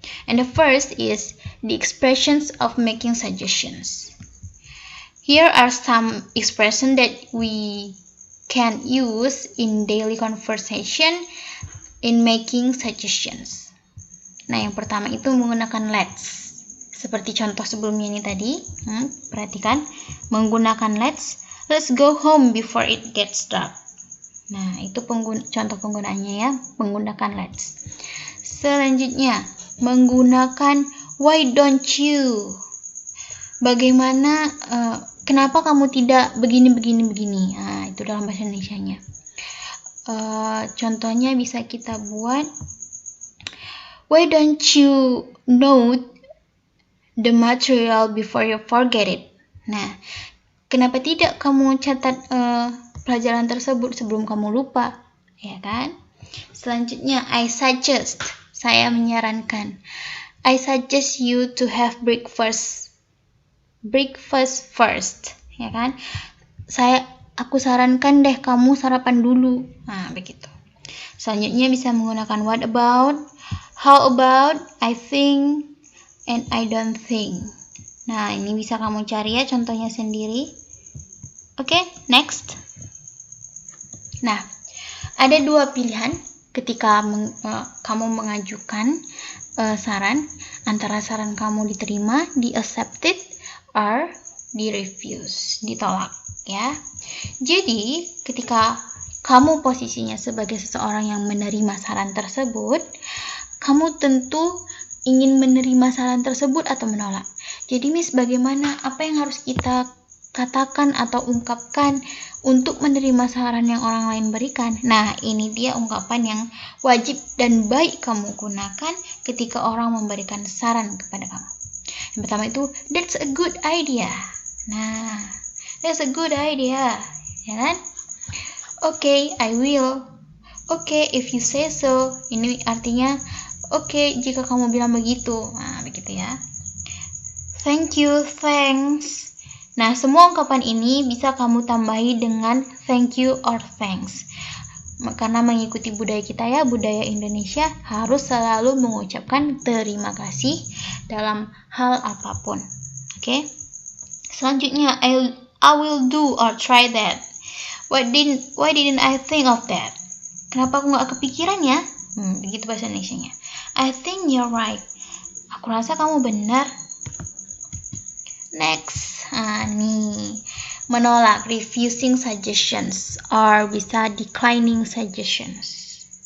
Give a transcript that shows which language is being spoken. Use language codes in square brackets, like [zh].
[en] And the first is the expressions of making suggestions. Here are some expressions that we can use in daily conversation in making suggestions. [id] Nah, yang pertama itu menggunakan let's. Seperti contoh sebelumnya ini tadi. Perhatikan, menggunakan [en] let's go home before it gets dark. [id] Nah, itu contoh penggunaannya ya, menggunakan let's. Selanjutnya, menggunakan [en] why don't you? [id] Bagaimana, kenapa kamu tidak begini. Nah, itu dalam bahasa Indonesianya. Contohnya bisa kita buat, [en] why don't you note the material before you forget it? [id] Nah, kenapa tidak kamu catat pelajaran tersebut sebelum kamu lupa, ya kan? Selanjutnya, [en] I suggest, [id] saya menyarankan. [en] I suggest you to have breakfast first, [id] ya kan? Aku sarankan deh kamu sarapan dulu. Nah, begitu. Selanjutnya bisa menggunakan [en] what about, how about, I think, and I don't think. [id] Nah, ini bisa kamu cari ya contohnya sendiri. Oke, next. Nah, ada dua pilihan ketika kamu mengajukan saran, antara saran kamu diterima, di accepted, or di refuse, ditolak, ya. Jadi, ketika kamu posisinya sebagai seseorang yang menerima saran tersebut, kamu tentu ingin menerima saran tersebut atau menolak. Jadi, Miss, bagaimana, apa yang harus kita katakan atau ungkapkan untuk menerima saran yang orang lain berikan? Nah, ini dia ungkapan yang wajib dan baik kamu gunakan ketika orang memberikan saran kepada kamu. Yang pertama itu, [en] that's a good idea. [id] Nah, [en] that's a good idea, [id] ya kan? [en] Okay, I will. Okay, if you say so. [id] Ini artinya, okay, jika kamu bilang begitu. Nah, begitu ya. [en] Thank you, thanks. [id] Nah, semua ungkapan ini bisa kamu tambahi dengan thank you or thanks. Karena mengikuti budaya kita ya, budaya Indonesia harus selalu mengucapkan terima kasih dalam hal apapun. Oke. [en] Selanjutnya, I will do or try that. Why didn't I think of that? [id] Kenapa aku nggak kepikiran ya? Begitu bahasa Indonesianya. [en] I think you're right. [id] Aku rasa kamu benar. [en] Next, nih, menolak, refusing suggestions, or bisa declining suggestions.